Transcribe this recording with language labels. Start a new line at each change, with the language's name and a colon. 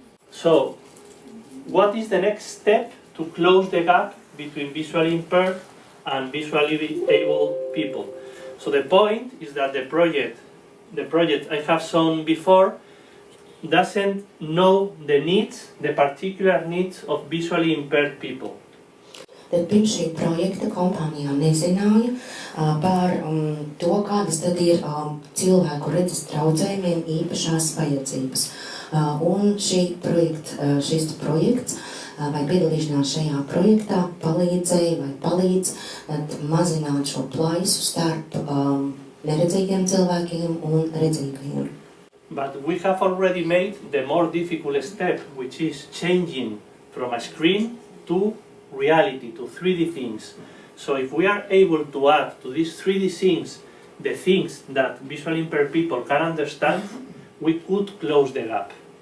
English: So, what is the next step to close the gap between visually impaired and visually able people? So the point is that the project I have shown before doesn't know the particular needs of visually impaired people.
Latvian: Tad pirms šī projekta kompānija nezināja par to, kādas tad ir cilvēku redzes traucējumiem īpašās vajadzības. Un šis projekts vai piedalīšanās šajā projektā palīdz mazināt šo plaisu starp neredzīgiem cilvēkiem un redzīgajiem.
English: But we have already made the more difficult step, which is changing from a screen to reality, to 3D things. So if we are able to add to these 3D things the things that visually impaired people can understand, we could close the gap.